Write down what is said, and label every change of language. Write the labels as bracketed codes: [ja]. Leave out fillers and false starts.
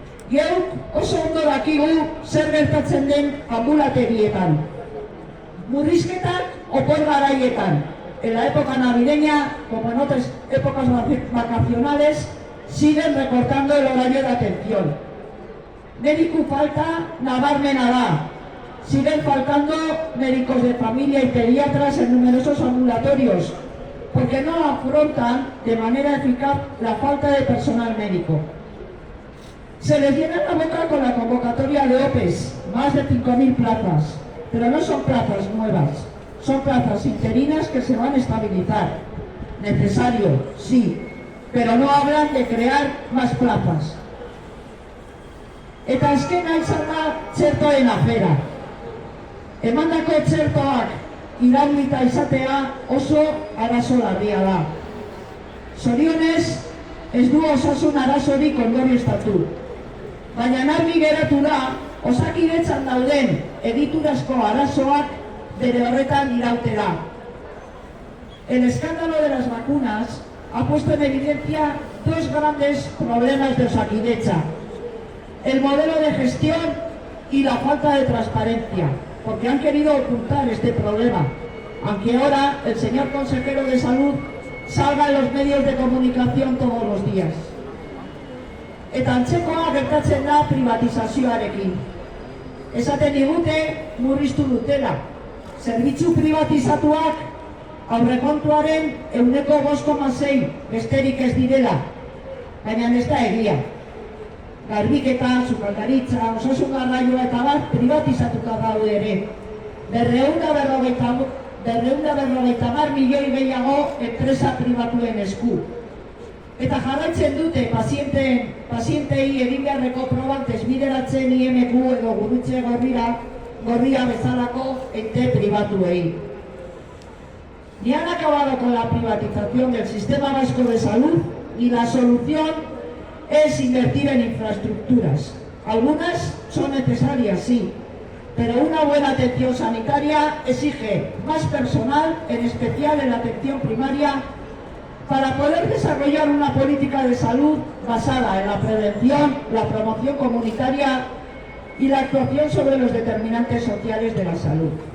[eu] Geuk oso ondo dakigu zer gertatzen den ambulategietan. Murrizketak opor garaietan. [es] En la época navideña, como en otras épocas vacacionales, siguen recortando el horario de atención. [eu] Mediku falta nabarmena da. [es] Siguen faltando médicos de familia y pediatras en numerosos ambulatorios, porque no afrontan de manera eficaz la falta de personal médico. Se les llena la boca con la convocatoria de OPEs, más de 5.000 plazas, pero no son plazas nuevas, son plazas interinas que se van a estabilizar. Necesario, sí, pero no hablan de crear más plazas. [eu] Eta azkena izan da txertoen afera. Emandako txertoak iraulita izatea oso arazo larria da. Zorionez, ez du osasun arazorik ondorioztatu. Baina argi geratu da, Osakidetzan dauden egiturazko arazoak bere horretan irautera. [es] El escándalo de las vacunas ha puesto en evidencia dos grandes problemas de Osakidetza: el modelo de gestión y la falta de transparencia, porque han querido ocultar este problema, aunque ahora el señor consejero de salud salga en los medios de comunicación todos los días. [eu] Eta antzekoa gertatzen da privatizazioarekin. Esaten digute murriztu dutela. Zerbitzu privatizatuak aurrekontuaren 5,6 besterik ez direla, baina ez da egia. Garbiketa, sukaldaritza, osasun garraioa eta bat privatizatuta daude ere. 250 milioi gehiago enpresa pribatuen esku. Eta jarraitzen dute pazientei egin beharreko probak desbideratzen IMQ edo gurutze gorria bezalako ente pribatuei. [es] Ni han acabado con la privatización del sistema vasco de salud y la solución es invertir en infraestructuras. Algunas son necesarias, sí, pero una buena atención sanitaria exige más personal, en especial en la atención primaria, para poder desarrollar una política de salud basada en la prevención, la promoción comunitaria y la actuación sobre los determinantes sociales de la salud.